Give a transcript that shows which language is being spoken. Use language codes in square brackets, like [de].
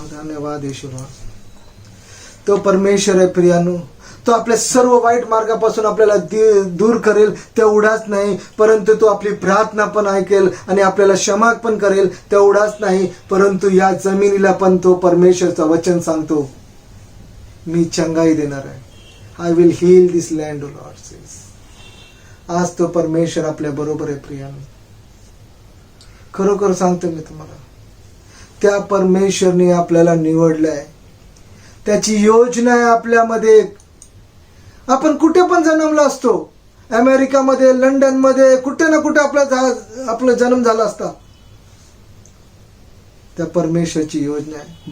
[mr] धन्यवाद येशू Lord. तो परमेश्वर आहे प्रियानो, तो आपल्या सर्व वाईट मार्गापासून आपल्याला दूर करेल तेवढाच नाही, परंतु तो आपली प्रार्थना पण ऐकेल आणि आपल्याला क्षमा पण करेल तेवढाच नाही, परंतु या जमिनीला पण तो परमेश्वरचं वचन सांगतो, मी चंगाई देणार आहे. [en] I will heal this land, Lord says. [mr] आज तो परमेश्वर आपल्या बरोबर आहे प्रियानो. खरोखर सांगतो मी तुम्हाला, त्या परमेश्वरने आपल्याला निवडलंय, त्याची योजना आहे आपल्यामध्ये. आपण कुठे पण जन्मला असतो, अमेरिकामध्ये, लंडनमध्ये, कुठे ना कुठे आपला जन्म झाला असता, त्या परमेश्वरची योजना आहे.